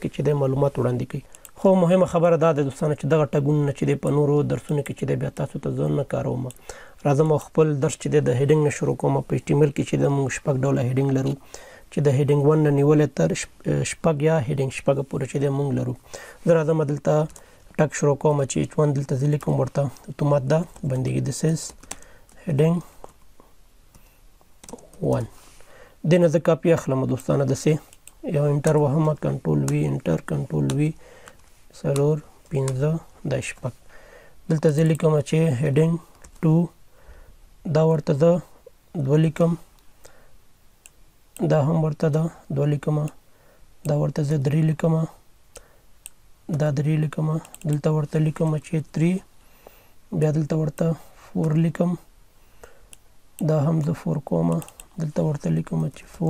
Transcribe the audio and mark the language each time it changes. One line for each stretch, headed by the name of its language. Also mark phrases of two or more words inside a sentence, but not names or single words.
Pashto: کې چې دی معلومات وړاندې کوي خو مهمه خبره دا ده دوستانو چې دغه ټګونه چې دی په نورو درسونو کې چې دی بیا تاسو ته زه نه کاروم راځم خپل درس چې دی د هیډینګ نه شروع کوم په HTML کې چې د موږ شپږ ډوله هیډینګ لرو چې د هیډینګ 1 نه نیولې تر شپږ یا هیډینګ شپږ پورې چې دی موږ لرو زه راځم دلته ټک شروع کوم چې H1 دلته زه لیکم ورته اتومات دا بندېږي
English: this is heading
Pashto: 1 دې نه زه کاپي اخلم دوستانه داسې یو انټر وهم کنټرول وي انټر کنټرول وي څلور پنځه دا شپږ دلته زه لیکم چې heading 2 دا ورته زه دوه لیکم دا هم ورته ده دوه لیکم دا ورته زه درې لیکم دا درې لیکم دلته ورته لیکم چې 3 بیا دلته ورته 4 لیکم دا هم زه 4 کوم دلته ورته لیکم چې